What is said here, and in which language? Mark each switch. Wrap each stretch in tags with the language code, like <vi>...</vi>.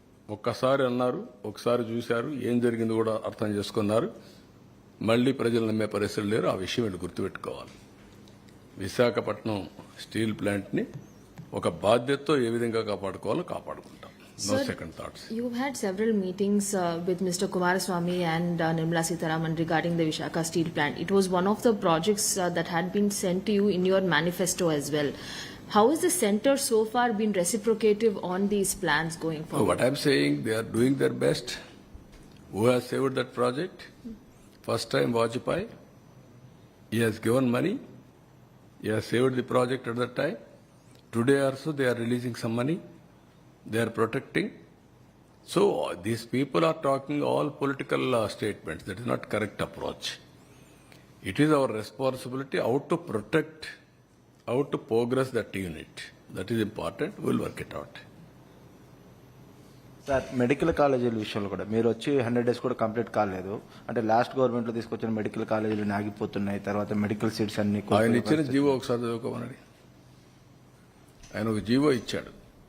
<te>ఒక్కసారి అన్నారు, ఒకసారి చూశారు, ఏం జరిగింది కూడా అర్థం చేసుకున్నారు. మళ్లీ ప్రజలు నమ్మే పరిస్థితులు లేరు. ఆ విషయం వీళ్ళు గుర్తుపెట్టుకోవాలి. విశాఖపట్నం స్టీల్ ప్లాంట్ని ఒక బాధ్యతతో ఏ విధంగా కాపాడుకోవాలో కాపాడుకుంటాం.</te> <en>No Sir, second thoughts. You've had several meetings with Mr. Kumaraswamy and Nirmala Sitharaman regarding the Visakhapatnam steel plant. It was one of the projects that had been sent to you in your manifesto as well. How has the centre so far been reciprocative on these plans going forward? What I'm saying, they are doing their best. Who has saved that project? First time Vajpayee. He has given money. He has saved the project at that time. Today also they are releasing some money. They are protecting. So these people are talking all political statements. That is not correct approach. It is our responsibility how to protect, how to progress that unit. That is important. We'll work it out.</en> <te>Sir, medical కాలేజీల విషయంలో కూడా మీరు వచ్చి</te> <en>100 days</en> <te>కూడా complete కాలేదు. అంటే last గవర్నమెంట్లో తీసుకొచ్చిన మెడికల్ కాలేజీలు ఆగిపోతున్నాయి. తర్వాత మెడికల్ సీట్స్ అన్ని ఆయన ఇచ్చిన జీవో ఒకసారి చదువుకోమని. ఆయన ఒక జీవో ఇచ్చాడు.</te>